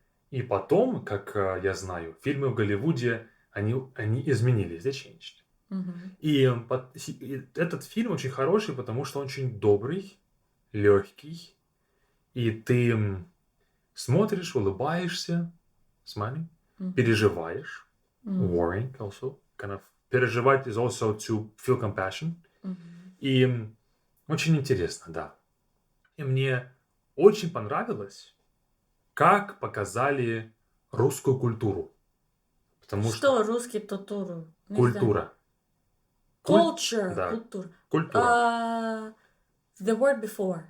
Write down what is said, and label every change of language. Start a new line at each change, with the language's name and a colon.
Russian: И потом, как я знаю, фильмы в Голливуде, они изменились,
English: they changed.
Russian: И этот фильм очень хороший, потому что он очень добрый, легкий. И ты смотришь, улыбаешься,
English: smiling,
Russian: переживаешь.
English: Worrying also. Kind of
Russian: переживать
English: is also to feel compassion.
Russian: И очень интересно, да. И мне очень понравилось, как показали русскую культуру. Потому что русский культуру? культура.
English: Culture.
Russian: Да. Культура.
English: The word before.